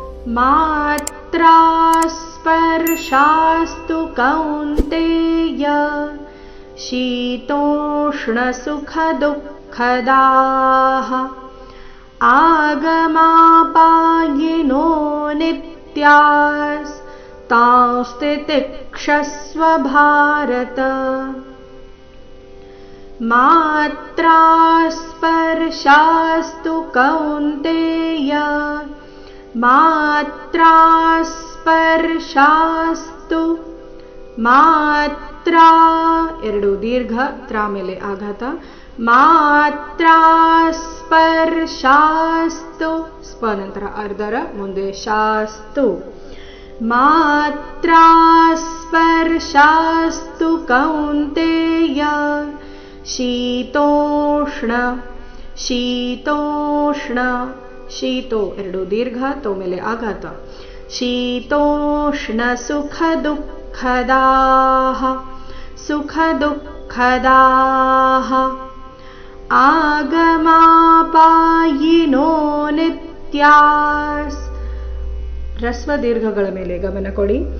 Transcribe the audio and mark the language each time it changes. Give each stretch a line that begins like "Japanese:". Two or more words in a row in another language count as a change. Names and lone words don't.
Sanskrit: मात्रा स्पर्शास्तु कौन्तेय शीतोष्णसुखदुःखदाः आगमापायिनो नित्यास्तांस्तितिक्षस्व भारत। मात्रा स्पर्शास्तु कौन्तेय मात्रा स्पर्शास्तु मात्रा
Kannada: ಎರಡು ದೀರ್ಘ ತ್ರ ಮೇಲೆ ಆಘಾತ
Sanskrit: ಮಾತ್ರಾ ಸ್ಪರ್ಶಾಸ್ತು
Kannada: ಸ್ಪ ನಂತರ ಅರ್ಧರ ಮುಂದೆ
Sanskrit: ಶಾಸ್ತು ಮಾತ್ರಾ ಸ್ಪರ್ಶಾಸ್ತು ಕೌಂತೆಯ ಶೀತೋಷ್ಣ ಶೀತೋಷ್ಣ ಶೀತೋ
Kannada: ಎರಡು ದೀರ್ಘ ತೋ ಮೇಲೆ ಆಘಾತ
Sanskrit: ಶೀತೋಷ್ಣ ಸುಖ ದುಃಖದಾಃ ಸುಖ ದುಃಖದಾಃ ಆಗಮಾಪಾಯಿನೋ ನಿತ್ಯಾಸ್
Kannada: ರಸ್ವ ದೀರ್ಘಗಳ ಮೇಲೆ ಗಮನ ಕೊಡಿ